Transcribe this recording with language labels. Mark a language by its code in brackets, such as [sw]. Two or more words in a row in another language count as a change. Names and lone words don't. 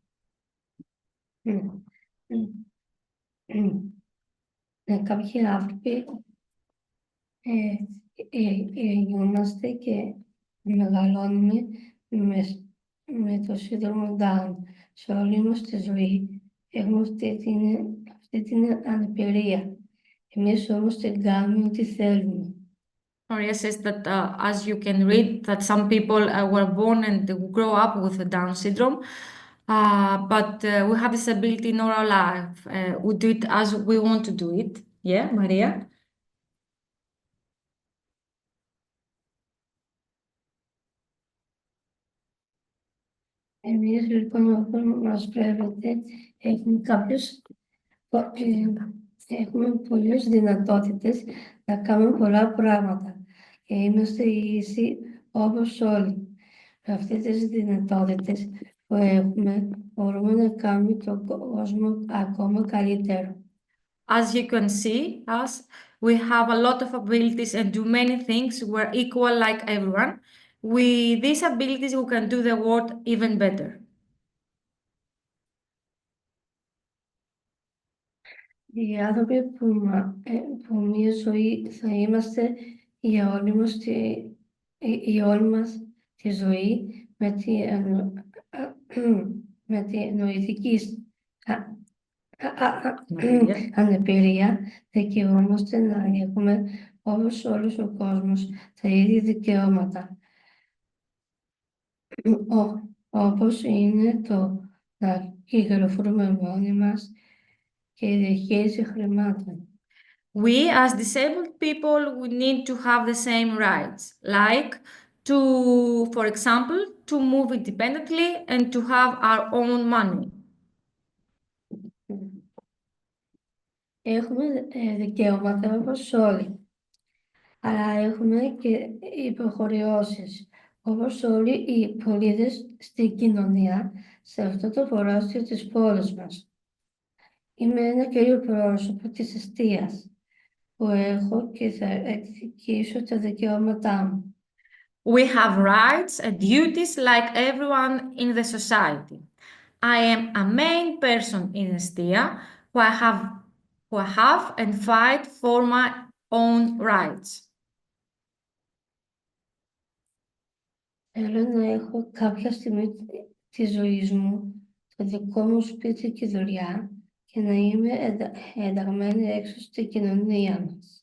[el] Κάποιοι άνθρωποι γεννιόμαστε και μεγαλώνουμε με το σύνδρομο Down. Σε όλη μας τη ζωή έχουμε αυτή την αναπηρία. Εμείς όμως την κάνουμε ό,τι θέλουμε. [en] Maria says that, as you can read, that some people were born and grow up with a Down syndrome, but we have this ability in our life. We do it as we want to do it. Yeah, Maria? [el] Εμείς λοιπόν όπως μας βλέπετε έχουμε πολλές δυνατότητες να κάνουμε πολλά πράγματα και είμαστε ίσοι όπως όλοι. Με αυτές τις δυνατότητες που έχουμε μπορούμε να κάνουμε τον κόσμο ακόμα καλύτερο. [en] As you can see, us, we have a lot of abilities and do many things. We're equal like everyone. With these abilities, we can do the world even better. [el] Οι άνθρωποι που μία ζωή θα είμαστε για η όλη μας τη ζωή με τη νοητική ανεπηρία δικαιούμαστε να έχουμε όπως όλος ο κόσμος τα ίδια δικαιώματα. Όπως είναι το να κυκλοφορούμε μόνοι μας και η διαχείριση χρημάτων. [en] We, as disabled people, we need to have the same rights, like to, for example, to move independently and to have our own money. [el] Έχουμε δικαιώματα όπως όλοι, αλλά έχουμε και υποχρεώσεις, όπως όλοι οι πολίτες στην κοινωνία, σε αυτό το προάστιο της πόλης μας. Είμαι ένα κύριο πρόσωπο της εστίας, που έχω και θα εκδικήσω τα δικαιώματά μου. [en] We have rights and duties like everyone in the society. I am a main person in ESTIA who I have and fight for my own rights. [el] Θέλω να έχω κάποια στιγμή της ζωής μου το δικό μου σπίτι και δουλειά και να είμαι ενταγμένη έξω στην κοινωνία μας.